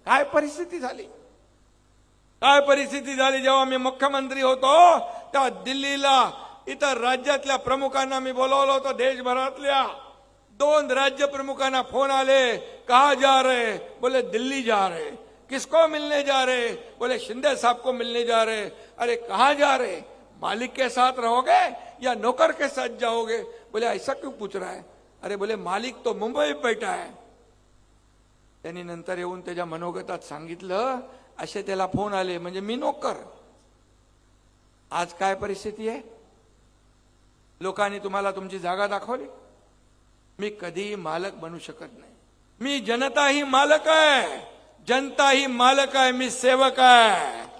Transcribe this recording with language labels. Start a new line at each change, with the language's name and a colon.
Marathi: काय परिस्थिती झाली, काय परिस्थिती झाली. जेव्हा मी मुख्यमंत्री होतो तेव्हा दिल्लीला इतर राज्यातल्या प्रमुखांना मी बोलवलं होतं, देशभरातल्या 2 राज्य प्रमुखांना फोन आले,
Hindi: कहा जा रहे, बोले दिल्ली जा रहे. किसको मिलने जा रहे, बोले शिंदे साहब को मिलने जा रहे. अरे कहाँ जा रहे, मालिक के साथ रहोगे या नौकर के साथ जाओगे. बोले ऐसा क्यों पूछ रहा है. अरे बोले मालिक तो मुंबई में बैठा है.
Marathi: त्यांनी नंतर येऊन त्याच्या मनोगतात सांगितलं, असे त्याला फोन आले म्हणजे मी नोकर. आज काय परिस्थिती आहे, लोकांनी तुम्हाला तुमची जागा दाखवली. मी कधी मालक बनू शकत नाही. मी जनता ही मालक आहे, जनता ही मालक आहे, मी सेवक आहे.